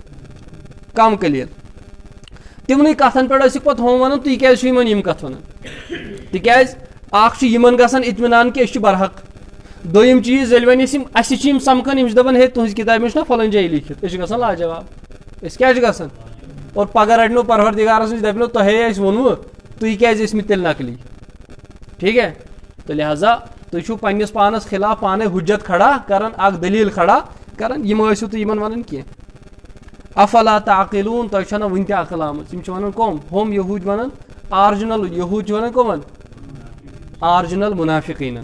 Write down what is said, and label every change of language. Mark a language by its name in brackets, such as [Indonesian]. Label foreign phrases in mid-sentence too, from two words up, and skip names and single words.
[Kashmiri] کم قلیٖل تمنٕے کتھن پٮ۪ٹھ ٲسِکھ پتہٕ ہُم ونان تُہۍ کیٛازِ چھِو یمن یم کتھ ونان تِکیٛازِ اکھ چھُ یمن گژھان اطمینان کہ أسۍ چھِ برحق دوٚیِم چیٖز ییٚلہِ وۄنۍ أسۍ اَسہِ چھِ یم سمکھان یم چھِ دپان ہے تُہنٛزِ کِتابہِ منٛز چھُنہ فلٲنۍ جایہِ لیٖکھِتھ أسۍ چھِ گژھان لاجواب أسۍ کیٛاہ چھِ گژھان اور پگہہ رٹنو پروردگارس نِش دپنو تۄہے اَسہِ ووٚنوٕ تُہۍ کیٛازِ ٲسۍ مٕتۍ تیٚلہِ نقلی [Urdu] ٹھیک ہے تو لہٰذا [Kashmiri] تُہۍ چھُو پننس پانس خلاف پانے حجت کھڑا کران اکھ دلیل کھڑا کران یم ٲسِو تُہۍ یمن ونان کینٛہہ [Arabic] افلا تعقلون [Kashmiri] تۄہہِ چھو نہ وُنہِ تہِ عقل آمٕژ یم چھِ ونان کم ہُم یہوٗدۍ ونان آرجنل یہوٗدۍ چھِ ونان کمن آرجنل منافقیٖنن